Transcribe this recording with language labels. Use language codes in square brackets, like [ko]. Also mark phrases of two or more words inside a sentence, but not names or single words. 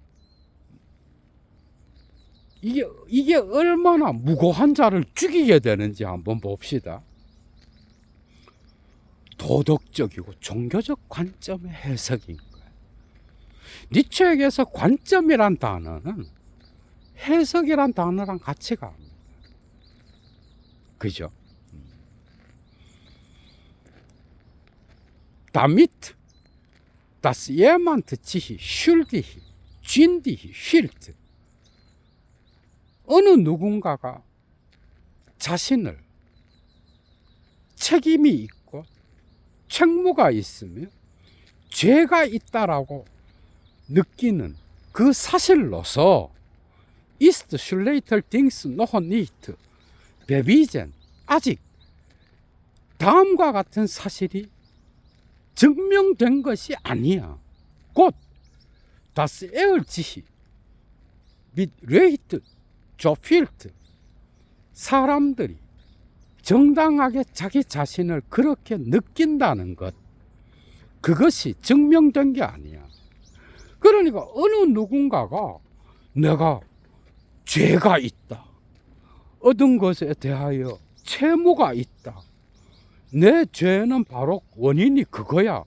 [ko] 이게 얼마나 무고한 자를 죽이게 되는지 한번 봅시다. 도덕적이고 종교적 관점의 해석인 거예요. 니체에게서 관점이란 단어는 해석이란 단어랑 같이 갑니다. 그죠? [de] damit das jemand sich schuldig, sündig fühlt. [ko] 어느 누군가가 자신을 책임이 있고 책무가 있으며 죄가 있다라고 느끼는 그 사실로서 [de] ist schlechter Dings noch nicht bewiesen. [ko] 아직 다음과 같은 사실이 증명된 것이 아니야. 곧 [de] das er sich mit Recht gefühlt. [ko] 사람들이 정당하게 자기 자신을 그렇게 느낀다는 것, 그것이 증명된 게 아니야. 그러니까 어느 누군가가 내가 죄가 있다, 얻은 것에 대하여 채무가 있다, 내 죄는 바로 원인이 그거야.